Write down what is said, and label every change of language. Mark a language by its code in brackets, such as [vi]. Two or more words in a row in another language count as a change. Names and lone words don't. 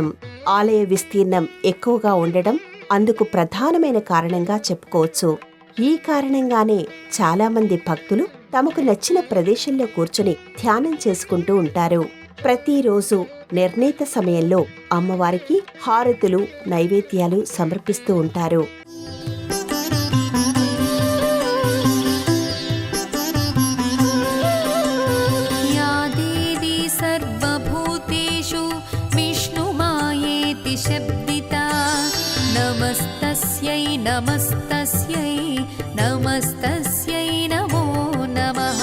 [te] ఆలయ విస్తీర్ణం ఎక్కువగా ఉండడం అందుకు ప్రధానమైన కారణంగా చెప్పుకోవచ్చు. ఈ కారణంగానే చాలా మంది భక్తులు తమకు నచ్చిన ప్రదేశంలో కూర్చుని ధ్యానం చేసుకుంటూ ఉంటారు. ప్రతిరోజు నిర్ణీత సమయంలో అమ్మవారికి హారతులు, నైవేద్యాలు సమర్పిస్తూ ఉంటారు. [sa] या देवी सर्वभूतेषु विष्णुमायेति शब्दिता नमस्तस्यै नमस्तस्यै नमस्तस्यै नमो नमः।